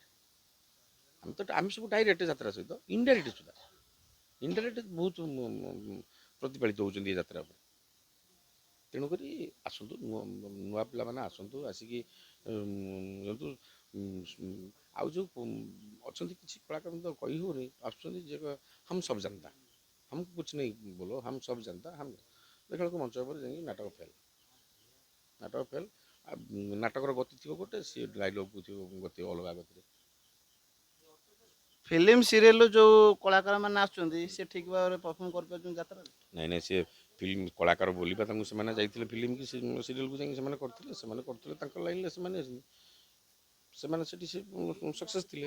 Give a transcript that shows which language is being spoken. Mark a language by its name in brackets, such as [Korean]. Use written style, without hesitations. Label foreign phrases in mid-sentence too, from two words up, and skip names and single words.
[Odia] ଆମେ ସବୁ ଡାଇରେକ୍ଟ ଯାତ୍ରା ସହିତ ଇନଡାଇରେକ୍ଟ ସୁଦ୍ଧା ଇନଡାଇରେକ୍ଟ ବହୁତ ପ୍ରତିପାଳିତ ହେଉଛନ୍ତି ଏ ଯାତ୍ରା ଉପରେ। ତେଣୁକରି ଆସନ୍ତୁ, ନୂଆ ପିଲାମାନେ ଆସନ୍ତୁ, ଆସିକି ଯେହେତୁ ଆଉ ଯେଉଁ ଅଛନ୍ତି କିଛି କଳାକାର ତ କହି ହେଉନି, ଆସୁଛନ୍ତି ଯେ [Hindi] हम सब जानता, हमको कुछ नहीं बोलो, हम सब जनता। [Odia] हम ଦେଖିଲା ବେଳକୁ ମଞ୍ଚ ଉପରେ ଯାଇକି ନାଟକ ଫେଲ୍, ନାଟକ ଫେଲ୍। ନାଟକର ଗତି ଥିବ ଗୋଟେ, ସିଏ ଡାଇଲଗ୍କୁ ଥିବ ଗତି ଅଲଗା ଗତିରେ। ଫିଲ୍ମ ସିରିଏଲରୁ ଯେଉଁ କଳାକାରମାନେ ଆସୁଛନ୍ତି ସେ ଠିକ୍ ଭାବରେ ପରଫର୍ମ କରିପାରୁଛନ୍ତି ଯାତ୍ରାରେ? ନାଇଁ ନାଇଁ, ସିଏ ଫିଲ୍ମ କଳାକାର ବୋଲିବା ତାଙ୍କୁ ସେମାନେ ଯାଇଥିଲେ ଫିଲ୍ମ କି ସିରିଏଲକୁ ଯାଇକି ସେମାନେ କରୁଥିଲେ ତାଙ୍କ ଲାଇନ୍ରେ ସେମାନେ ସେଠି ସକ୍ସେସ୍ ଥିଲେ।